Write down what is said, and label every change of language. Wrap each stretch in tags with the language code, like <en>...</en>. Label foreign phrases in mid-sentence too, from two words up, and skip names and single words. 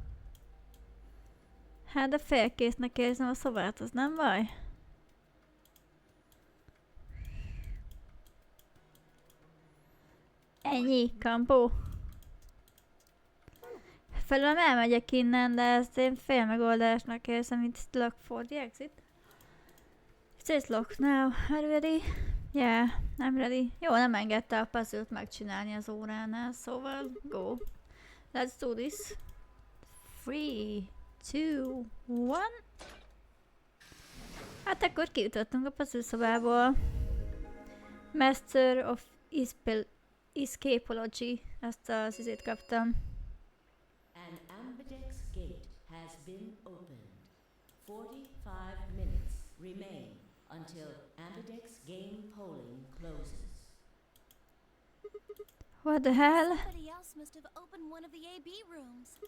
<hu>Hát de félkésznek érzem a szobát, az nem baj? Ennyi, kampó. Felülem elmegyek innen, de ezt én fél megoldásnak érzem, itt</hu> <en>lock for the exit. It's locked now. Are you ready? Yeah, I'm ready.</en> <hu>Jó, nem engedte a puzzle-t megcsinálni az óránál, szóval go.</hu> <en>Let's do this. 3, 2, 1.</en> <hu>Hát akkor kijutottunk a puzzle szobából.</hu> <en>Master of Escapology.</en> <hu>Ezt az izét kaptam.</hu> <en>An ambidex gate has been opened. 45 minutes remain until ambidex game polling closes. What the hell? Somebody else must have opened one of the AB rooms.</en>